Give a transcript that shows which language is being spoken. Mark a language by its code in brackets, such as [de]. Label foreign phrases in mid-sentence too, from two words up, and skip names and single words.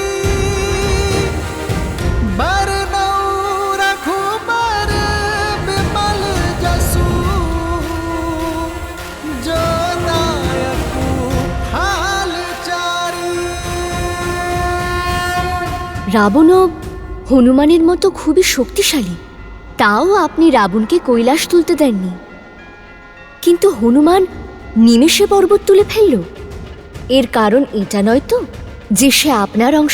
[awa] बरनौ रघुबर विमल जसु जो दायकु हाल चारी। [bn] রাবণও হনুমানের মতো খুবই শক্তিশালী, তাও আপনি রাবণকে কৈলাস তুলতে দেননি। কিন্তু হনুমান নিমেষে পর্বত তুলে ফেলল। এর কারণ এটা নয় তো যে সে আপনার অংশ?